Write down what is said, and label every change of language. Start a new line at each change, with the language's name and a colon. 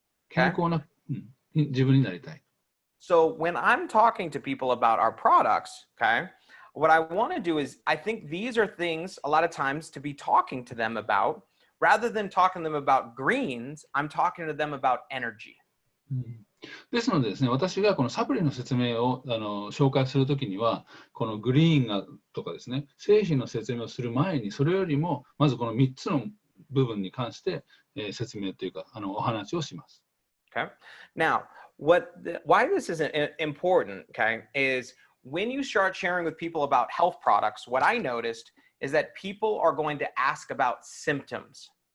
Japanese: 健康な、自分になりたい。
English: So when I'm talking to people about our products, okay, what I want to do is I think these are things a lot of times to be talking to them about. Rather than talking to them about greens, I'm talking to them about energy.
Japanese: ですのでですね、私がこのサプリの説明を紹介するときには、このグリーンとかですね、製品の説明をする前に、それよりもまずこの3つの部分に関して、説明というかお話をします。
English: Okay. Now, why this is important, okay, is when you start sharing with people about health products, what I noticed is that people are going to ask about symptoms.